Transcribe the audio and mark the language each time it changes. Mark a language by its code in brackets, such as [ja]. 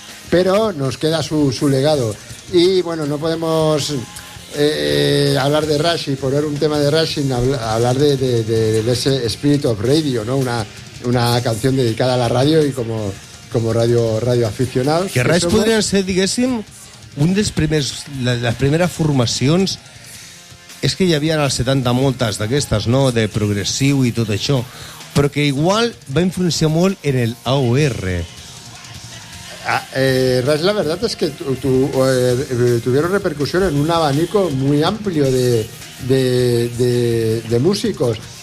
[es] Pero nos queda su legado. Y bueno, no podemos hablar de Rush y poner un tema de Rush sin hablar de ese Spirit of Radio, ¿no? Una canción dedicada a la radio y como radio aficionado. Que Rush podrían ser, diguéssim, [ca] un dels primers, [es] las primeras formaciones. Es que ya habían al 70 [ca] moltes d'aquestes, [es] ¿no? De progressiu y todo això. [ca] Però que igual va influenciar molt en el AOR. [es] Rush, la verdad es que tuvieron repercusión en un abanico muy amplio de músicos.